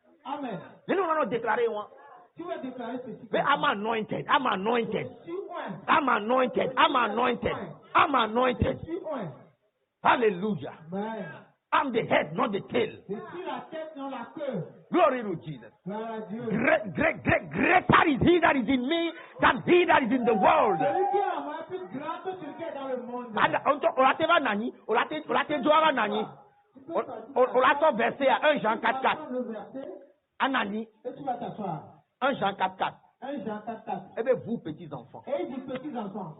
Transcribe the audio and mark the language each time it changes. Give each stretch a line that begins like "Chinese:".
English: Amen.
French: Et nous allons déclarer moi. Tu vas déclarer ceci.
English: Mais I'm anointed. I'm anointed.
French: Je suis oint.
English: I'm anointed. I'm anointed. I'm anointed.
French: Je suis oint.
English: Hallelujah. Amen. I'm the head, not the tail.
French: Je suis la tête, non la queue.
English: Glory to Jesus.
French: Gloire à Dieu.
English: Greater is he that is in me than he that is in the world.
French: Celui qui est en moi est plus grand que celui qui est dans le monde. Olateva nani, olate joara nani. Olato verset à 1 Jean 4:4. Le verset, Anani, et tu vas t'asseoir. 1 Jean 4:4. 1 Jean 4:4. Eh bien, vous, petits enfants, Et il dit, petits enfants,